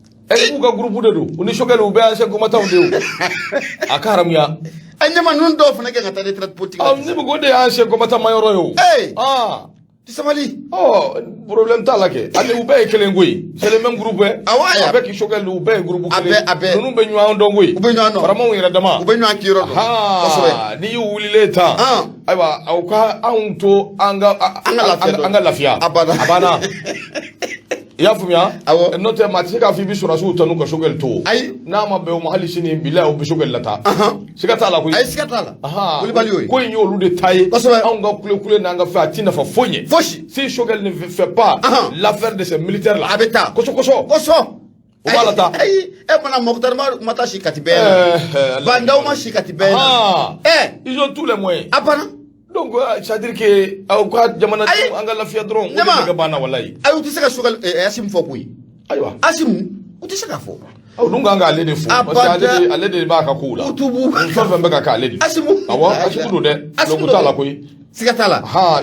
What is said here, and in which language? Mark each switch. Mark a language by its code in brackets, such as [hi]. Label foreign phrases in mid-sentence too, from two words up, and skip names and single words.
[bm] Eh, k'u ka groupe de don. U ni Choguel u bɛɛ ye [fr] ancien combattant [bm] de ye o. A ka haramuya. Eh, ɲɛma ninnu dɔw fana kɛ ka taa [fr] retraite politique [bm] la. Ah, ne bɛ k'o de ye [fr] ancien combattant [bm] ma yɔrɔ ye o. Eh. Ah. Ti sabali. Ɔ, problème t'a la kɛ. Ani u bɛɛ ye kelen koyi. [fr] C'est le même groupe, hein. Ah ouais. [bm] Avec Choguel, u bɛɛ ye groupe A kelen. bɛɛ, a bɛɛ. Ninnu bɛ ɲɔgɔn dɔn koyi. U bɛ ɲɔgɔn dɔn. Faamaw yɛrɛ dama. U bɛ ɲɔgɔn kiyɔrɔ dɔn. Ahan. Kosɛbɛ. N'i y'u wulilen tan. An. Ayiwa, aw ka anw to an ka, An ka lafiya an, dɔɔni. an ka lafiya. A banna. A banna. I y'a faamuya? Awɔ. N'o tɛ, maa tɛ se k'a fɔ i bɛ sɔrɔsiw tanu ka Choguel to. Ayi. N'a ma bɛn o ma hali sini, bilahi, u bɛ Choguel lataa. Ahan. Siga t'a la koyi. Ayi, siga t'a la. Ahan. Kulibali y'o ye. Ko in y'olu de ta ye. Kosɛbɛ. Anw ka kule kule n'an ka fɛn, a t'i nafa foyi ɲɛ. [fr] Fosi. Si Choguel ne fait pas Ahan. l'affaire de ces militaires là. [bm] A bɛ taa. Kosɔn, kosɔn. Kosɔn. U b'a la taa. Ayi, e mana Mokhtar ma, ma taa si kati bɛɛ la. Eh, eh, Bandaw ma si kati bɛɛ la. Ahan. [fr] Eh. Ils ont tous les moyens. [bm] A banna. [fr] Donc, euh, c'est-à-dire que, [bm] aw ka jamana Ayi. aw ka lafiya dɔrɔn. Ne ma. O de bɛ banna walayi. Ayi, u tɛ se ka Choguel, eh, Assimi fɔ koyi. Ayiwa. Assimi, u tɛ se k'a fɔ. Aw dun kan k'ale de fɔ. A Parce que ale de, bada. ale de b'a ka kow la. U t'u b'u Fɛn fɛn bɛ ka k'ale de. Assimi. Awɔ, Assimi don dɛ. Assimi Donc, don t'a la dɛ. koyi. Siga t'a la. Ahan.